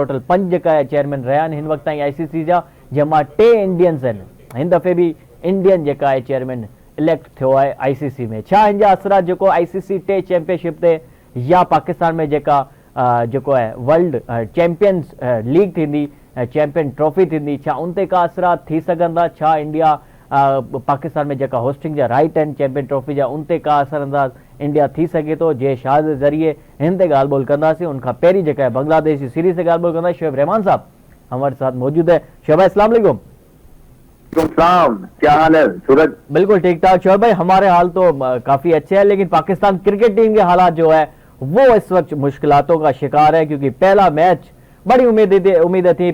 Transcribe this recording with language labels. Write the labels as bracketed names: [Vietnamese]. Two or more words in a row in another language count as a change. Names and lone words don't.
[Sindhi] टोटल 5 जेका है चेयरमैन रहिया आहिनि हिन वक्त ताईं ICC जा, जंहिंमां 2 इंडियंस आहिनि। हिन दफ़े भी इंडियन जेका है चेयरमैन इलेक्ट थियो है ICC में। छा इन जा असरात जो ICC टेस्ट चैंपियनशिप ते या पाकिस्तान में जेका जो है वर्ल्ड चैंपियंस लीग थी, चैंपियन ट्रॉफी थी, छा उन ते का असरात थी सघंदा? छा इंडिया पाकिस्तान में जेका होस्टिंग जा राइट आहिनि चैंपियन ट्रॉफी जा उन ते का असरअंदाज इंडिया थी सके तो? जय शाह [Urdu] کے ذریعے [Sindhi] हिन ते ॻाल्हि ॿोल कंदासीं। उनखां पहिरीं जेका है बांग्लादेश जी सीरीज़ ते ॻाल्हि ॿोल कंदासीं। [Urdu] شعیب رحمان صاحب ہمارے ساتھ موجود ہے۔ شعیب بھائی [Arabic] السلام علیکم. [Urdu] کیا حال ہے سورج? بالکل ٹھیک ٹھاک شعیب بھائی، ہمارے حال تو کافی اچھے ہیں، لیکن پاکستان کرکٹ ٹیم کے حالات جو ہے وہ اس وقت مشکلاتوں کا شکار ہے، کیونکہ پہلا میچ بڑی امیدیں تھی.